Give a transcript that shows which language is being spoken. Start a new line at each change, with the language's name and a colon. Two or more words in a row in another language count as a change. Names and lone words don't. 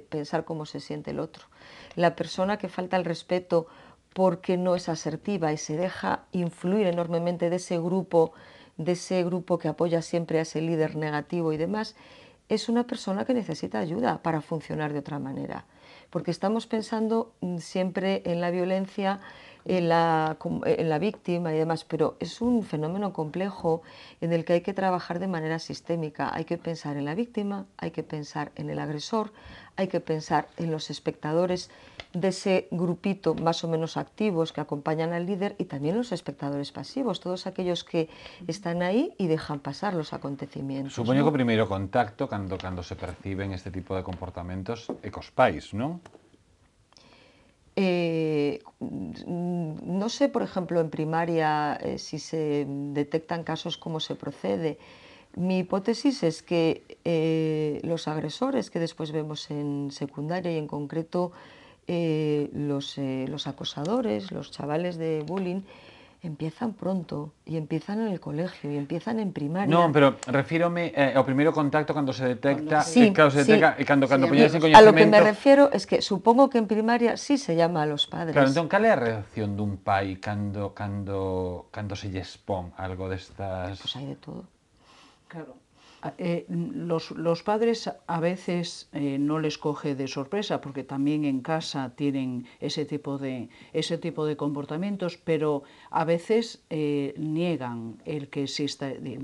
Spanish: pensar cómo se siente el otro, la persona que falta el respeto porque no es asertiva y se deja influir enormemente de ese grupo que apoya siempre a ese líder negativo y demás, es una persona que necesita ayuda para funcionar de otra manera, porque estamos pensando siempre en la violencia, en la víctima y demás, pero es un fenómeno complejo en el que hay que trabajar de manera sistémica. Hay que pensar en la víctima, hay que pensar en el agresor, hay que pensar en los espectadores de ese grupito más o menos activos que acompañan al líder, y también los espectadores pasivos, todos aquellos que están ahí y dejan pasar los acontecimientos.
Galician: Supoño ¿no? que o primeiro contacto, cando se perciben este tipo de comportamentos, é cos pais, non?
Spanish: No sé, por ejemplo, en primaria si se detectan casos, cómo se procede. Mi hipótesis es que los agresores que después vemos en secundaria, y en concreto los acosadores, los chavales de bullying, empiezan pronto, y empiezan en el colegio, y empiezan en primaria.
Galician: Non, pero refírome ao primeiro contacto cando se detecta,
Spanish: Sí, claro, se detecta, sí.
Galician: cando
Spanish: Sí,
Galician: poñedes en
Spanish: a lo que
Galician: coñecemento.
Spanish: me refiero es que supongo que en primaria sí se llama a los padres. Claro,
Galician: entón, cal é a reacción dun pai cando se lle expón algo destas?
Spanish: Pues hay de todo. Claro. Los padres a veces no les coge de sorpresa, porque también en casa tienen ese tipo de comportamientos, pero a veces niegan el que exista mi hijo.